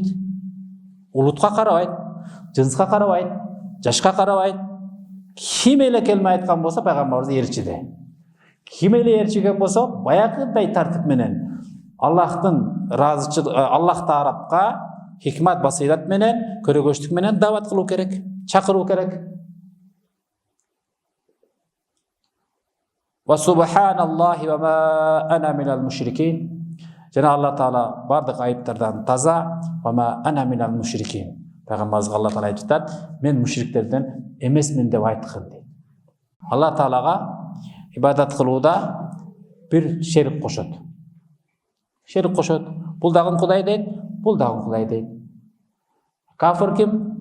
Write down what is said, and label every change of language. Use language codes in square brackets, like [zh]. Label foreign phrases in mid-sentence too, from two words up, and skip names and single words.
[ky] Улутка карабайт, жынска карабайт, жашка карабайт. Ким эле келме айткан болсо пайгамбарыбыз ээрчиде. Ким эле ээрчиген болсо баягыдай тартип менен Аллахтын разычылыгы, Аллах тарапка хикмат басыйрат менен, көрөгөчтүк менен даават кылуу керек, чакыруу керек. [ar] وسبحان الله وما أنا من المشركين. [ky] Жана Алла Таала бардык айыптардан таза. [ar] وما أنا من المشركين. [ky] Пайгамбарыбызга Алла Таала айтып атат, мен мушриктерден эмесмин деп айткын дейт. Алла Таалага ибадат кылууда бир шерик кошот. Шерик кошот. Бул дагы Кудай дейт, бул дагы Кудай дейт. Кафир ким?